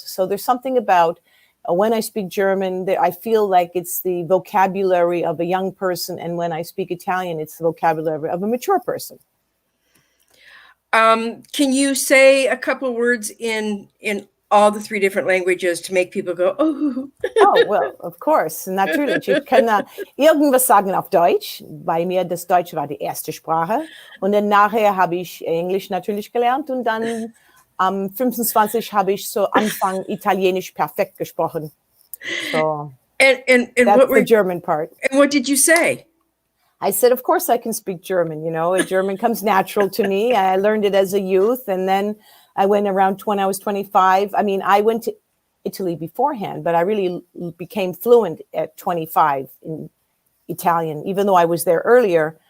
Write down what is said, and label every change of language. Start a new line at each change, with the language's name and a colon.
English: So there's something about when I speak German, I feel like it's the vocabulary of a young person. And when I speak Italian, it's the vocabulary of a mature person. Can you say a couple words in all the three different languages to make people go, oh? Oh, well, of course, natürlich.
German: Ich kann irgendwas sagen auf Deutsch. Bei mir das Deutsche war die erste Sprache. Und dann nachher habe ich Englisch natürlich gelernt. Und dann am 25 habe ich so Anfang Italienisch perfekt gesprochen.
English: So And that's the German part. And what did you say? I said, of course I can speak German. You know, German comes natural to me. I learned it as a youth. And then I went around when I was 25. I mean, I went to Italy beforehand, but I really became fluent at 25 in Italian, even though I was there earlier.